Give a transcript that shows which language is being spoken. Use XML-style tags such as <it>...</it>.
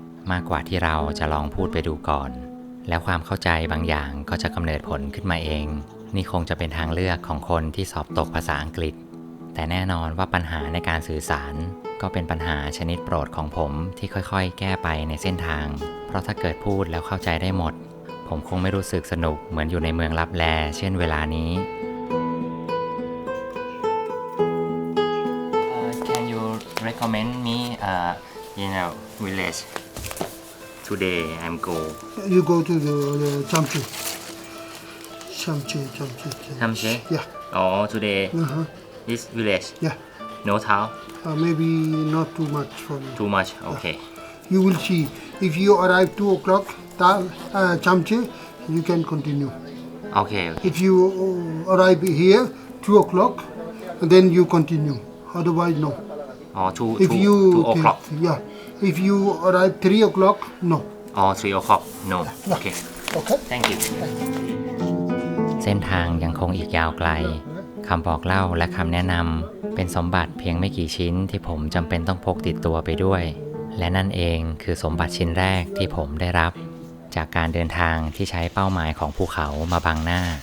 <th>มากกว่าที่เราจะลองพูดไปดูก่อน แล้วความเข้าใจบางอย่างก็จะกำเนิดผลขึ้นมาเอง นี่คงจะเป็นทางเลือกของคนที่สอบตกภาษาอังกฤษ แต่แน่นอนว่าปัญหาในการสื่อสารก็เป็นปัญหาชนิดโปรดของผมที่ค่อยๆ แก้ไปในเส้นทาง เพราะถ้าเกิดพูดแล้วเข้าใจได้หมด ผมคงไม่รู้สึกสนุกเหมือนอยู่ในเมืองลับแลเช่นเวลานี้</th> <en>Can you recommend me in a village today I'm go You go to the Chamche. Chamche. Chamche? Yeah. Oh today Uh-huh. this village Yeah. no town Maybe not too much for you. too much okay You will see. If you arrive 2 o'clock, Chamche, you can continue. okay If you arrive here 2 o'clock, then you continue. Otherwise, no. oh two If you 2 o'clock yeah, if you arrive 3 o'clock, no. Or 3 o'clock? No. Okay. Okay. Thank you.</en> <th>เส้นทางยังคงอีกยาวไกล คำบอกเล่าและคำแนะนำเป็นสมบัติเพียงไม่กี่ชิ้นที่ผมจำเป็นต้องพกติดตัวไปด้วย และนั่นเองคือสมบัติชิ้นแรกที่ผมได้รับ จากการเดินทางที่ใช้เป้าหมายของภูเขามาบังหน้า</th>